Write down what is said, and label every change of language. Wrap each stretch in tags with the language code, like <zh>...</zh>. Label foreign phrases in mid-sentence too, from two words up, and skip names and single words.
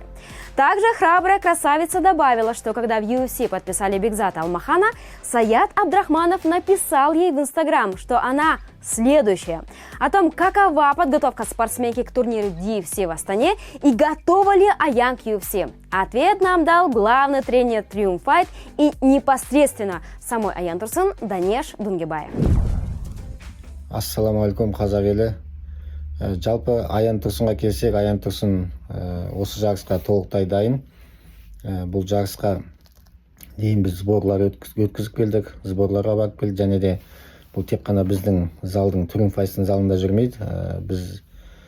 <ru>Также храбрая красавица добавила, что когда в UFC подписали Бигзата Алмахана, Саят Абдрахманов написал ей в Инстаграм, что она следующая. О том, какова подготовка спортсменки к турниру UFC в Астане и готова ли Аян к UFC. Ответ нам дал главный тренер Triumph Fight и непосредственно самой Аян Турсун Данеш Дунгебаев.</ru> <kk>Ассалаумағалейкум, қазақ елі. Жалпы Аян Турсунға келсек, Аян Турсун осы жарысқа толықтай дайын. Бұл жарысқа дейін біз сборлар өткізіп келдік, сборларға барып келдік, және де бұл тек қана біздің залдың Triumph Fight залында жүрмейді.</kk>